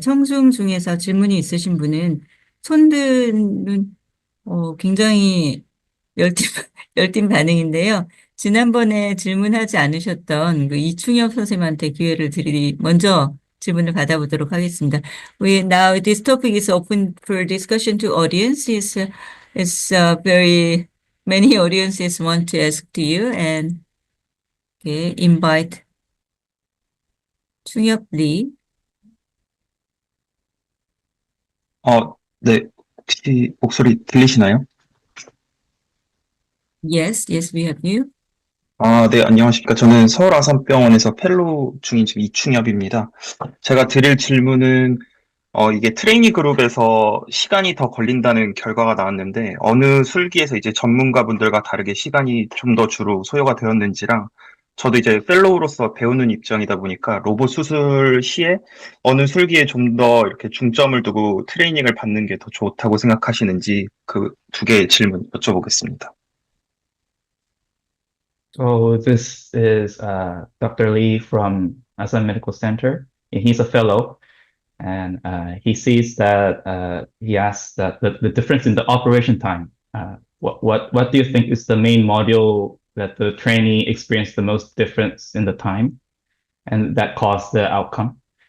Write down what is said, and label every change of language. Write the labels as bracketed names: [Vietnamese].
[Korean] 청중 중에서 질문이 있으신 분은 손드는 굉장히 열띤, 열띤 반응인데요. 지난번에 질문하지 않으셨던 그 이충엽 선생님한테 기회를 먼저 질문을 받아보도록 하겠습니다. [English] Now this topic is open for discussion to audience. It's very many audiences want to ask to you and invite 충엽 리. [Korean] 네. 혹시 목소리 들리시나요? [English] Yes, we have you. [Korean] 네, 안녕하십니까. 저는 서울 아산병원에서 펠로우 중인 지금 이충엽입니다. 제가 드릴 질문은, 이게 트레이니 그룹에서 시간이 더 걸린다는 결과가 나왔는데, 어느 술기에서 이제 전문가분들과 다르게 시간이 좀 더 주로 소요가 되었는지랑, 저도 이제 펠로우로서 배우는 입장이다 보니까 로봇 수술 시에 어느 술기에 좀 더 이렇게 중점을 두고 트레이닝을 받는 게 더 좋다고 생각하시는지 그 두 개의 질문 여쭤보겠습니다. [English] So this is Dr. Lee from Asan Medical Center. He's a fellow, and he sees that he asks that the difference in the operation time. What do you think is the main module that the trainee experienced the most difference in the time, and that caused the outcome?